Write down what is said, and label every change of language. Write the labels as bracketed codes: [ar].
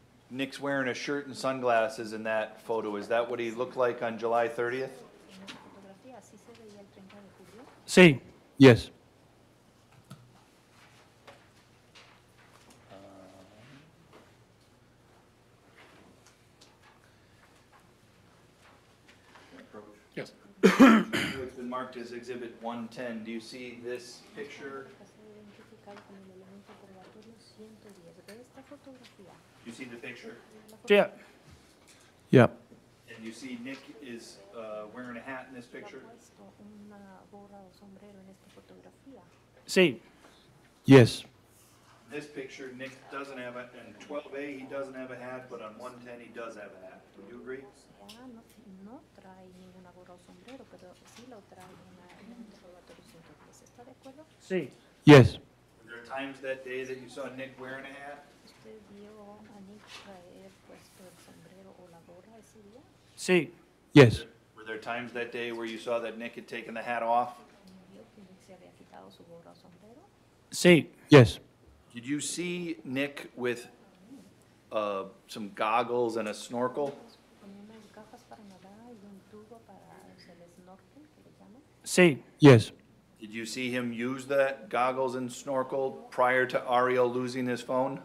[en] Nick's wearing a shirt and sunglasses in that photo. Is that what he looked like on July 30th? [es] En esa fotografía, ¿así se veía el 30 de julio? Sí. [en] Yes. Yes. It's been marked as Exhibit 110. Do you see this picture? [es] Está identificado como el elemento probatorio 110. ¿Ve esta fotografía? [en] Do you see the picture? [es] Sí. [en] Yeah. And you see Nick is wearing a hat in this [es] ¿Ha [en] picture? [es] puesto una gorra o sombrero en esta fotografía? Sí. [en] Yes. This picture, Nick doesn't have it, and 12A, he doesn't have a hat, but on 110, he does have a hat. Would you agree? [es] Ya no trae ninguna gorra o sombrero, pero sí lo trae en el elemento probatorio 110. ¿Está de acuerdo? Sí. [en] Yes. Were there times that day that you saw Nick wearing a hat? [es] ¿Usted vio a Nick traer puesto el sombrero o la gorra ese día? Sí. [en] Yes. Were there times that day where you saw that Nick had taken the hat off? [es] ¿Vio que Nick se había quitado su gorra o sombrero? Sí. [en] Yes. Did you see Nick with some goggles and a snorkel? [es] Ponía unas gafas para nadar y un tubo para el snorkel, que le llaman. Sí, [en] Yes. Did you see him use that goggles and snorkel prior to Ariel losing his phone?